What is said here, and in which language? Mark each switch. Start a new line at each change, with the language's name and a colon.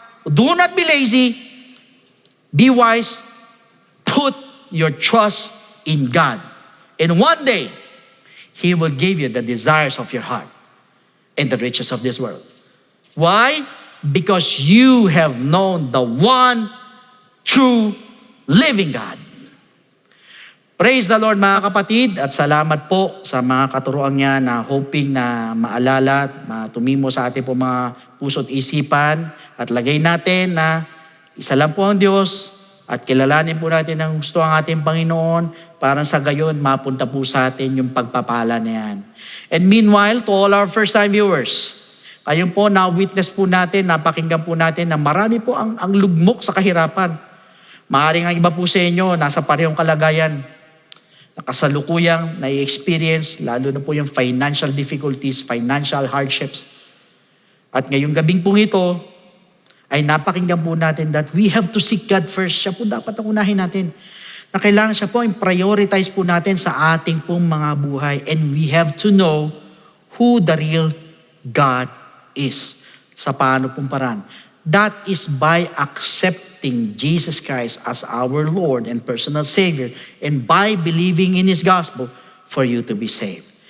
English: Do not be lazy. Be wise. Put your trust in God. And one day, He will give you the desires of your heart and the riches of this world. Why? Because you have known the one true living God. Praise the Lord
Filipino: mga kapatid at salamat po sa mga katuroan niya na hoping na maalala at tumimo sa ating po mga puso't isipan at lagay natin na isa lang po ang Diyos at kilalanin po natin ang gusto ang ating Panginoon para sa gayon mapunta po sa atin yung pagpapala na yan.
English: And meanwhile, to all our first-time viewers,
Filipino: ayun po, na-witness po natin, napakinggan po natin na marami po ang lugmok sa kahirapan. Maaaring ang iba po sa inyo, nasa parehong kalagayan. Nakasalukuyang, nai-experience, lalo na po yung
English: financial difficulties, financial hardships.
Filipino: At ngayong gabing po ito, ay napakinggan po natin
English: that we have to seek God first.
Filipino: Siya po dapat ang unahin natin. Na kailangan siya po, prioritize po natin sa ating pong mga buhay.
English: And we have to know who the real God is.
Filipino: Sa paano pong paraan.
English: That is by accepting Jesus Christ as our Lord and personal Savior and by believing in His gospel for you to be saved.